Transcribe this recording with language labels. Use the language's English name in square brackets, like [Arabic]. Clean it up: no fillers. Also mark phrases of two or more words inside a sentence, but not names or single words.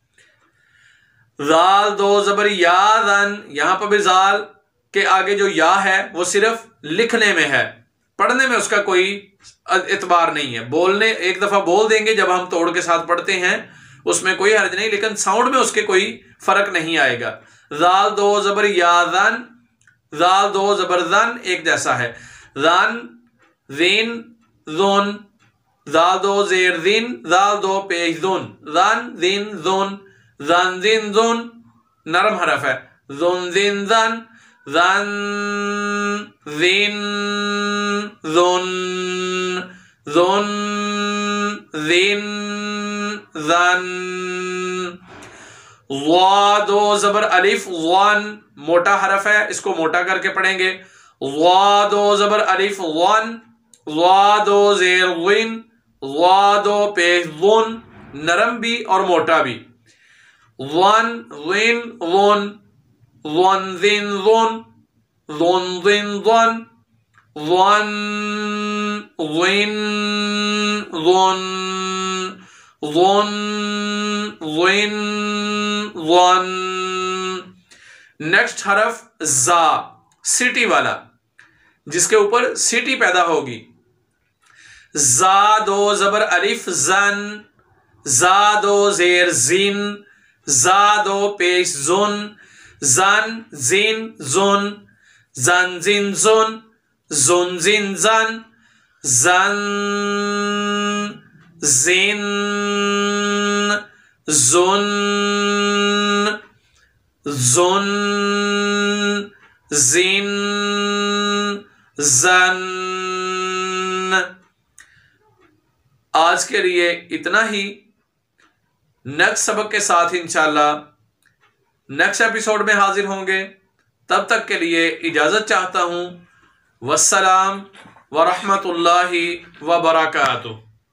[Urdu] ذال دو زبر یا ذن، یہاں پر بھی ذال کے آگے جو یا ہے وہ صرف لکھنے میں ہے، پڑھنے میں اس کا کوئی اعتبار نہیں ہے. بولنے ایک دفعہ بول دیں گے جب ہم توڑ کے ساتھ پڑھتے ہیں, اس میں کوئی حرج نہیں، لیکن ساؤنڈ میں اس کے کوئی فرق نہیں آئے گا۔ زال دو زبر یا زن، زال دو زبر زن ایک جیسا ہے۔ زن زین زون، زال دو زیر زین، زال دو پیش زون، زن زین زون، زن زین زون نرم حرف ہے۔ زون زین زن، زن زین زون، زون زین زن۔ ضا دو زبر الف ون، موٹا حرف ہے، اس کو موٹا کر کے پڑھیں گے۔ ضا دو زبر الف ون، ضا دو زیر ون، ضا دو پیش ون، نرم بھی اور موٹا بھی۔ ون ون ون، ون زین ون، ون زین ون، ون ون ون، ون ون ون۔ نیکسٹ حرف زا، سٹی والا، جس کے اوپر سٹی پیدا ہوگی۔ زا دو زبر الف زن، زا دو زیر زین، زا دو پیش زن، زن زین زن، زن زین زن، زن زین زن، زن زین زن، زن زین زن۔ آج کے لیے اتنا ہی، نیکسٹ سبق کے ساتھ [Arabic] انشاءاللہ [Urdu] نیکسٹ ایپیسوڈ میں حاضر ہوں گے۔ تب تک کے لیے اجازت چاہتا ہوں۔ [Arabic] والسلام ورحمۃ اللہ وبرکاتہ۔